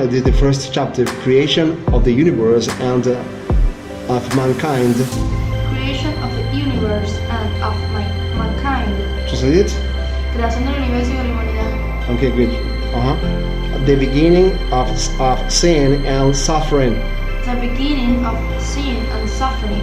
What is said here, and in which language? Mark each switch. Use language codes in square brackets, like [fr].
[en] I did the first chapter, creation of the universe and of mankind. Creation of the universe and of mankind. Translate it. [es] Creación del universo y de la humanidad. [en] Okay, good. The beginning of sin and suffering. The beginning of sin and suffering.